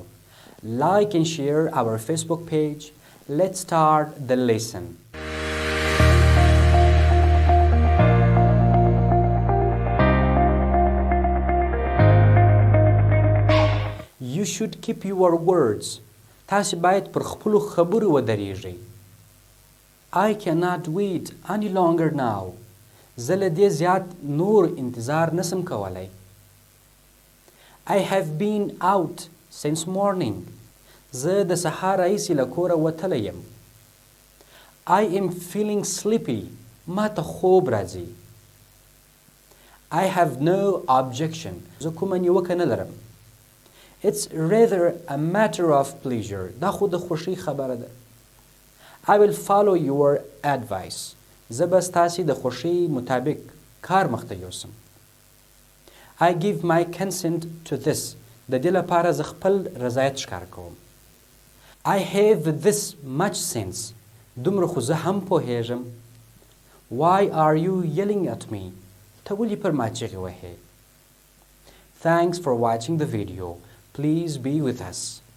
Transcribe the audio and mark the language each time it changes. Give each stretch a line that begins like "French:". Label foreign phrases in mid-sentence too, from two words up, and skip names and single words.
English: Like and share our Facebook page. Let's start the lesson. You should keep your words.
Pashto: تاسي باید پر خپلو خبرو ودرېږئ.
English: I cannot wait any longer now.
Pashto: زه له دې زیات نور انتظار نسم کولی.
English: I have been out since morning.
Pashto: زه د سهار راهیسې له کوره وتلی یم.
English: I am feeling sleepy.
Pashto: ما ته خوب راځي.
English: I have no objection.
Pashto: زه کومه نیوکه نه لرم.
English: It's rather a matter of pleasure.
Pashto: دا خو د خوښۍ خبره ده.
English: I will follow your advice.
Pashto: زه به ستاسې د خوښۍ مطابق کار مخته یوسم.
English: I give my consent to this.
Pashto: د دې لپاره زه خپل رضایت ښکاره کوم.
English: I have this much sense.
Pashto: دومره خو زه هم پوهیږم.
English: Why are you yelling at me?
Pashto: ته ولې پر ما چیغې وهې؟
English: Thanks for watching the video. Please be with us.